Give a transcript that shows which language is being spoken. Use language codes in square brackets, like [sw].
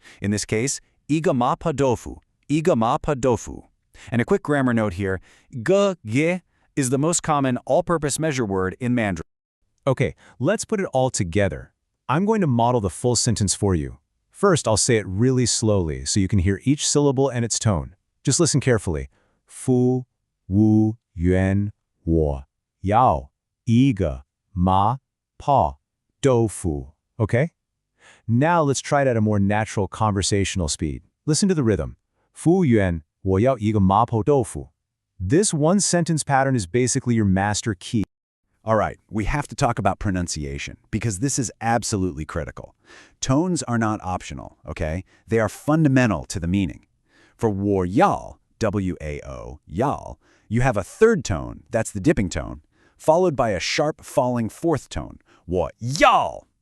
[en] In this case, [zh] 一个麻婆豆腐, 一个麻婆豆腐. [en] And a quick grammar note here, ge is the most common all-purpose measure word in Mandarin. Okay, let's put it all together. I'm going to model the full sentence for you. First, I'll say it really slowly so you can hear each syllable and its tone. Just listen carefully. [zh] 服务员我要一个麻婆豆腐. [en] Okay? Now let's try it at a more natural conversational speed. Listen to the rhythm. [zh] 服务员我要一个麻婆豆腐. [en] This one sentence pattern is basically your master key. All right, we have to talk about pronunciation, because this is absolutely critical. Tones are not optional, okay? They are fundamental to the meaning. For 我要, W-A-O, yao, you have a third tone, that's the dipping tone, followed by a sharp falling fourth tone, 我要.